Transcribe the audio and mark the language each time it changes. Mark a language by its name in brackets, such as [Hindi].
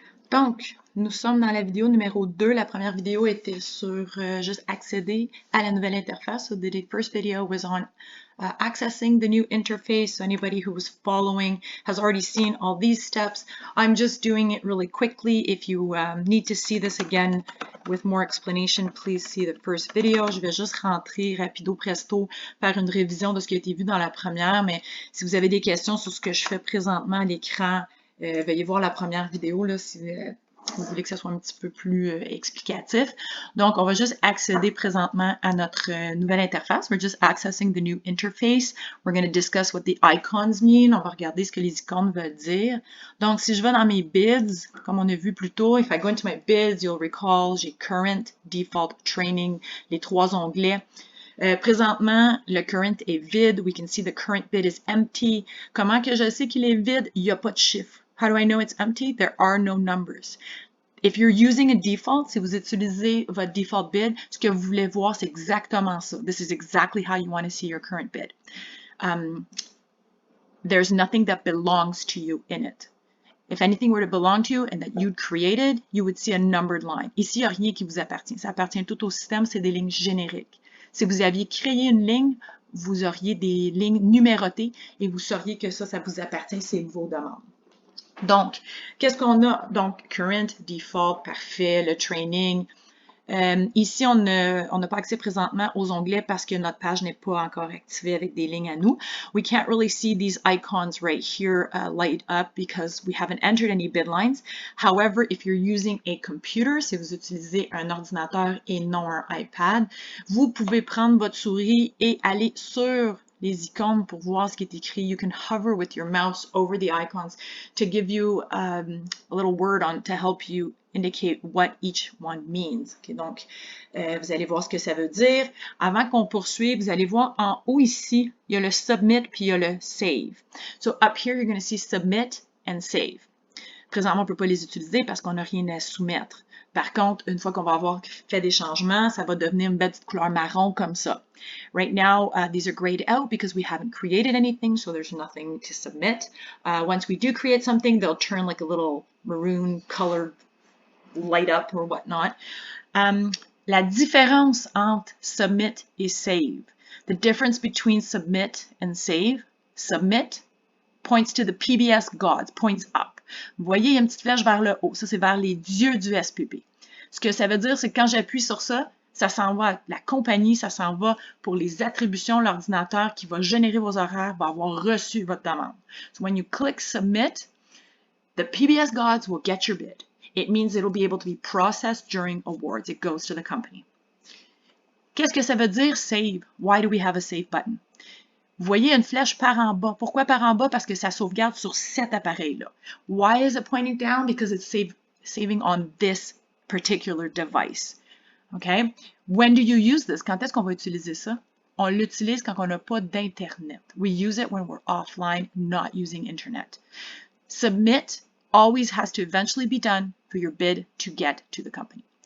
[French] Donc, nous sommes dans la vidéo numéro 2. La première vidéo était sur juste accéder à la nouvelle interface. [English] So the first video was on accessing the new interface. So anybody who was following has already seen all these steps. I'm just doing it really quickly. If you need to see this again with more explanation, please see the first video. [French] Je vais juste rentrer rapido presto, faire une révision de ce qui a été vu dans la première. Mais si vous avez des questions sur ce que je fais présentement à l'écran, veuillez voir la première vidéo là, si vous voulez que ce soit un petit peu plus explicatif. Donc, on va juste accéder présentement à notre nouvelle interface. [English] We're just accessing the new interface. We're going to discuss what the icons mean. [French] On va regarder ce que les icônes veulent dire. Donc, si je vais dans mes bids, comme on a vu plus tôt, [English] if I go into my bids, you'll recall, [French] j'ai current, default, training, les trois onglets. Présentement, le current est vide. [English] We can see the current bid is empty. [French] Comment que je sais qu'il est vide? Il n'y a pas de chiffre. [English] How do I know it's empty? There are no numbers. If you're using a default, [French] si vous utilisez votre default bid, ce que vous voulez voir, c'est exactement ça. [English] This is exactly how you want to see your current bid. There's nothing that belongs to you in it. If anything were to belong to you and that you'd created, you would see a numbered line. [French] Ici, il n'y a rien qui vous appartient. Ça appartient tout au système, c'est des lignes génériques. Si vous aviez créé une ligne, vous auriez des lignes numérotées et vous sauriez que ça vous appartient, c'est vos demandes. Donc, qu'est-ce qu'on a? Donc, current, default, parfait, le training. Ici, on n'a pas accès présentement aux onglets parce que notre page n'est pas encore activée avec des lignes à nous. [English] We can't really see these icons right here light up because we haven't entered any bid lines. However, if you're using a computer, [French] si vous utilisez un ordinateur et non un iPad, vous pouvez prendre votre souris et aller sur les icônes pour voir ce qui est écrit. [English] You can hover with your mouse over the icons to give you a little word on to help you indicate what each one means. [French] Okay, donc, vous allez voir ce que ça veut dire. Avant qu'on poursuive, vous allez voir en haut ici, il y a le submit puis il y a le save. [English] So up here, you're going to see submit and save. [French] Présentement, on ne peut pas les utiliser parce qu'on n'a rien à soumettre. Par contre, une fois qu'on va avoir fait des changements, ça va devenir une belle petite couleur marron comme ça. [English] Right now, these are grayed out because we haven't created anything, so there's nothing to submit. Once we do create something, they'll turn like a little maroon colored light up or whatnot. [French] La différence entre submit et save. [English] The difference between submit and save. Submit points to the PBS gods, points up. [French] Vous voyez, il y a une petite flèche vers le haut. Ça, c'est vers les dieux du SPP. Ce que ça veut dire, c'est que quand j'appuie sur ça, ça s'en va à la compagnie, ça s'en va pour les attributions. L'ordinateur qui va générer vos horaires va avoir reçu votre demande. [English] So when you click submit, the PBS gods will get your bid. It means it'll be able to be processed during awards. It goes to the company. [French] Qu'est-ce que ça veut dire save? [English] Why do we have a save button? [French] Vous voyez une flèche par en bas. Pourquoi par en bas? Parce que ça sauvegarde sur cet appareil-là. [English] Why is it pointing down? Because it's saving on this particular device. Okay? When do you use this? [French] Quand est-ce qu'on va utiliser ça? On l'utilise quand on n'a pas d'Internet. [English] We use it when we're offline, not using Internet. Submit always has to eventually be done for your bid to get to the company.